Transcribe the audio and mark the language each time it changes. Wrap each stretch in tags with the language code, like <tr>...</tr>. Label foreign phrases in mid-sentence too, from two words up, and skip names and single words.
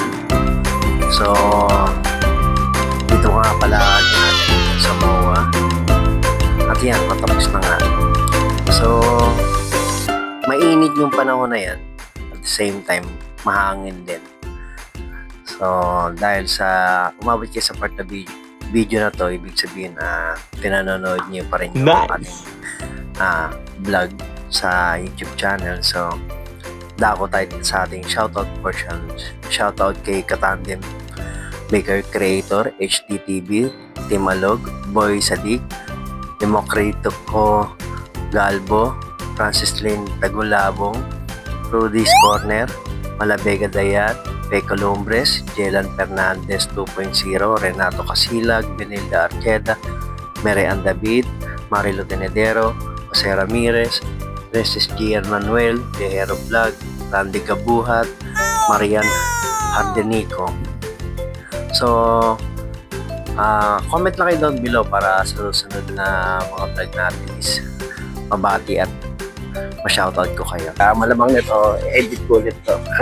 <tl>So, dito nga pala natin sa MOA. At yan, matapos na nga. So, mainit yung panahon na yan.</tl> <en>At the same time,</en> <tl>mahangin din. So, dahil sa umabot kayo sa part na video na to, ibig sabihin na pinanonood niyo pa rin yung ating vlog sa YouTube channel. So, dako tayo sa ating</tl> <en>shoutout portion.</en> <tl>Shoutout kay Katandem Baker Creator, HTTV, Timalog, Boy Sadik, Demokrito Ko Galbo, Francis Lynn Tagulabong, Rudy's Corner, Malabega Dayat, Peco Lumbres, Jelan Fernandez 2.0, Renato Casilag, Benilda Arqueda, Mary Ann David, Marilo Tenedero, Jose Ramirez, Restes Gian Manuel, Dejero Vlog, Randy Kabuhat, Marian Hardenico. So, comment lang kayo</tl> <en>down below</en> <tl>para sa susunod na mga vlog natin is mabati at ma-shoutout ko kayo. Malamang nito, edit ko ulit to.</tl>